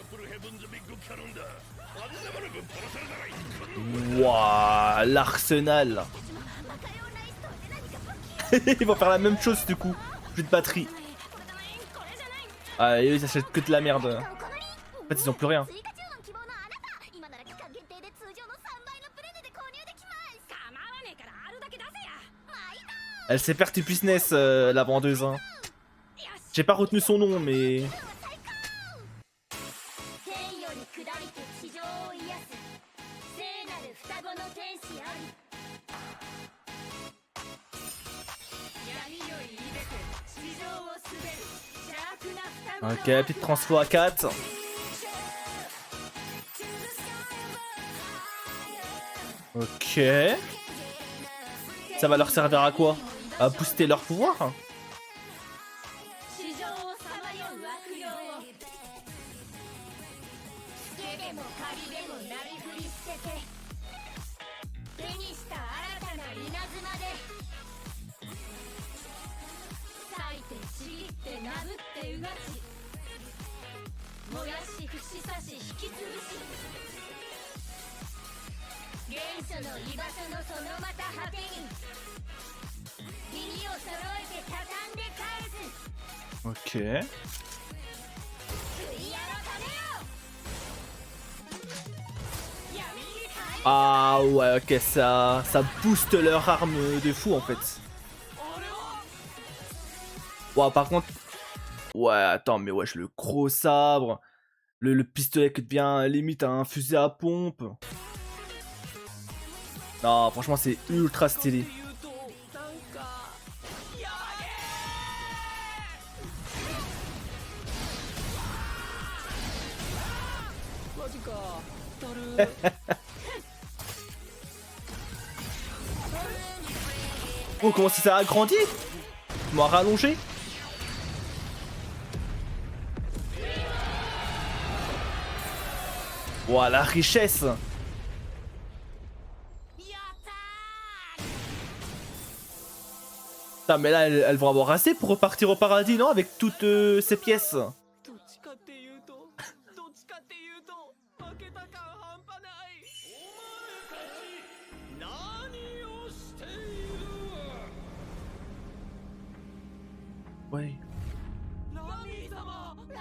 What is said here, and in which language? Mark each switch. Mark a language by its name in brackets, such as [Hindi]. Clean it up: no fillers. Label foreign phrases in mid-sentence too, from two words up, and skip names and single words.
[French] Waouh, l'arsenal. Ils vont faire la même chose du coup. Plus de batterie. Ah, et eux ils achètent que de la merde. En fait, ils ont plus rien. [Japanese] 追加注文希望のあなた今なら期間限定で通常の3倍のプレゼで購入できます構わねえからあるだけ出せや。 [French] Elle sait faire du business, la vendeuse. Hein. J'ai pas retenu son nom, mais. [Japanese] 天より下りて地上を癒す聖なる双子の天使あり [French] Ok, petite transfo à 4. Ok. Ça va leur servir à quoi? À booster leur pouvoir? [Japanese] 地上をさまよう悪霊を手でも借りでもなりふり捨てて手にした新たな稲妻で裂いてちぎって殴ってうがち燃やし串刺し引き潰し所の居場所のそのまた果てに耳を揃えて畳んで返す [French] Ok. [Japanese] クリアのためよ闇に変え [French] Ah ouais, ok, ça booste leur arme de fou en fait. Ouais, par contre... Ouais, attends, mais wesh, le gros sabre, le pistolet qui devient limite un fusil à pompe. Non, franchement, c'est ultra stylé. [Japanese] マジかだる [French] Oh, comment ça a agrandi? M'a rallongé? Ouah, la richesse! [Japanese] やったー [French] Putain, mais là, elles vont avoir assez pour repartir au paradis, non? Avec toutes ces pièces. [Japanese] どっちかっていうとどっちかっていうと負けた感半端ないお前たち何をしている [French] Ouais. [Japanese] ラミー様